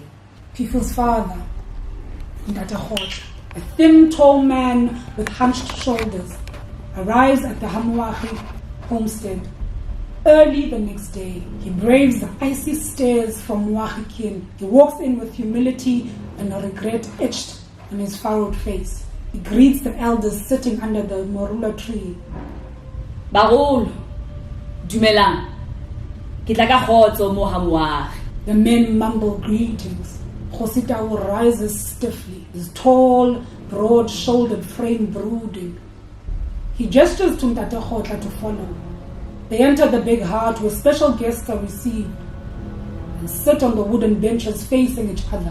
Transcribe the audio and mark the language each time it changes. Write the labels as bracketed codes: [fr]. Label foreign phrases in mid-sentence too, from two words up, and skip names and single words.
[en] Pifu's father, Ntate, a thin, tall man with hunched shoulders, arrives at the Moagi homestead. Early the next day, he braves the icy stairs from Moagi. He walks in with humility and regret etched on his furrowed face. He greets the elders sitting under the morula tree. [tn] Bagolo, dumelang. Ke tla ka kgotso mo ha Moagi. [en] The men mumble greetings. Kgositau rises stiffly, his tall, broad-shouldered frame brooding. He gestures to Ntate to follow. They enter the big hut where special guests are received and sit on the wooden benches facing each other.